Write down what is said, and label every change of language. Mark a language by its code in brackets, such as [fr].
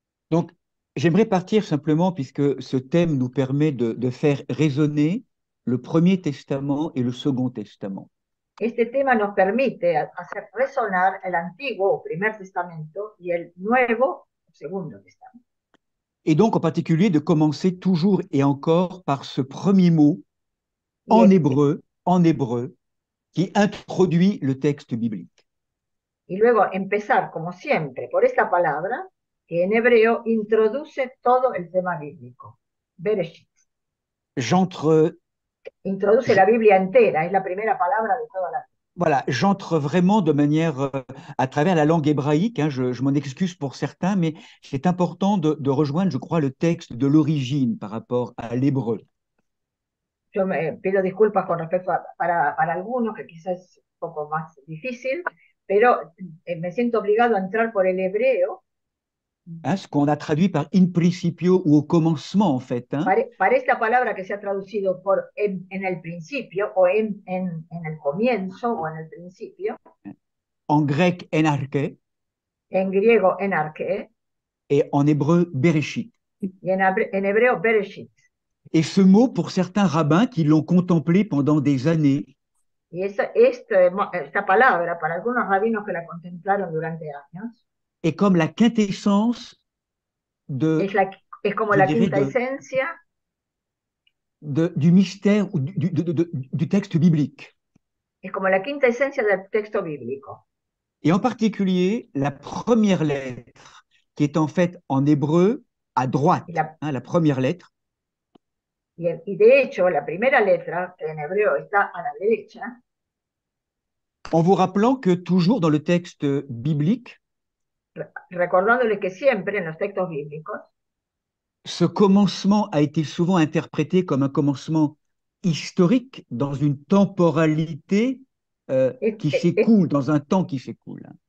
[fr] Donc, j'aimerais partir simplement, puisque ce thème nous permet de faire résonner le Premier Testament et le Second Testament. [es] Este tema nos permite hacer resonar el Antiguo o Primer Testamento y el Nuevo o Segundo Testamento. [fr] Et donc, en particulier, de commencer toujours et encore par ce premier mot en hébreu, qui introduit le texte biblique. [es] Y luego empezar, como siempre, por esta palabra que en hebreo introduce todo el tema bíblico. Bereshit. Introduce la Biblia entera, es la primera palabra de toda la Biblia. [fr] Voilà, j'entre vraiment de manière à travers la langue hébraïque, hein, je m'en excuse pour certains, mais c'est important de rejoindre, je crois, le texte de l'origine par rapport à l'hébreu. [es] Yo me pido disculpas con respecto para algunos, que quizás es un poco más difícil, pero me siento obligado a entrar por el hebreo. [fr] Hein, ce qu'on a traduit par in principio ou au commencement, en fait. Hein. [es] Para esta palabra que se ha traducido por en el principio o en el comienzo o en el principio. [fr] En grec, enarche. [es] En griego, enarche. [fr] Et en hébreu, bereshit. [es] Y en hebreo, bereshit. [fr] Et ce mot, pour certains rabbins qui l'ont contemplé pendant des années, [es] y esta palabra, para algunos rabinos que la contemplaron durante años, [fr] est comme la quintessence [es] es como la quinta esencia [fr] du mystère ou du texte biblique. [es] Es como la quinta esencia del texto bíblico. [fr] Et en particulier, la première lettre, qui est en fait en hébreu à droite, la première lettre. [es] Y de hecho, la primera letra, que en hebreo está a la derecha, [fr] en vous rappelant que toujours dans le texte biblique, [es] recordándole que siempre en los textos bíblicos, [fr] ce commencement a été souvent interprété comme un commencement historique dans une temporalité qui s'écoule, dans un temps qui s'écoule.